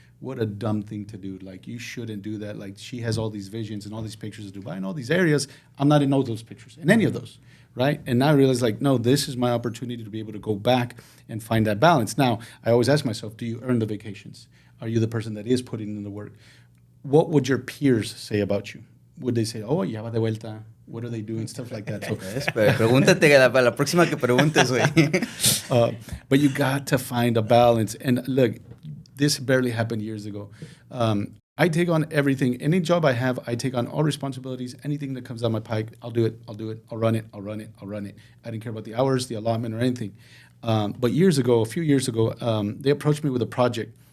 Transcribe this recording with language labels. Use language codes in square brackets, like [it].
[en] What a dumb thing to do. Like you shouldn't do that. Like she has all these visions and all these pictures of Dubai and all these areas. I'm not in all those pictures, in any of those, right? And now I realize like, no, this is my opportunity to be able to go back and find that balance. Now, I always ask myself, do you earn the vacations? Are you the person that is putting in the work? What would your peers say about you? Would they say, oh, [es] ya va de vuelta? [en] What are they doing? Stuff like that. So, [es] pregúntate para la próxima que preguntes, güey. [en] But you got to find a balance. And look, this barely happened years ago. I take on everything. Any job I have, I take on all responsibilities. Anything that comes down my pike, I'll do it. I'll run it. I didn't care about the hours, the allotment, or anything. But a few years ago, they approached me with a project.